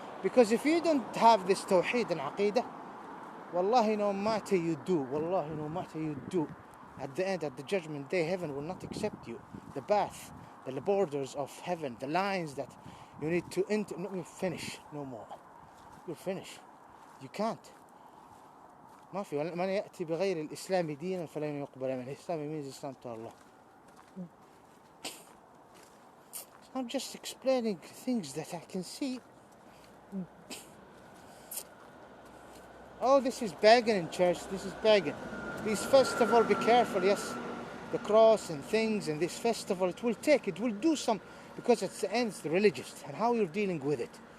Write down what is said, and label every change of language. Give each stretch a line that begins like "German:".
English: Because if you don't have this tawheed and aqidah, wallahi, no matter you do, at the end, at the judgment day, heaven will not accept you. The path, the borders of heaven, the lines that you need to enter, no, you finish, no more. You're finished. You can't.
Arabic: ما في من يأتي بغير الإسلام دينا فلن يقبل منه.
English: Islam means Islam to Allah. I'm just explaining things that I can see. Oh, this is pagan in church. This is pagan. This festival, be careful, yes. The cross and things and this festival, it will do some, because at the end it's the religious and how you're dealing with it.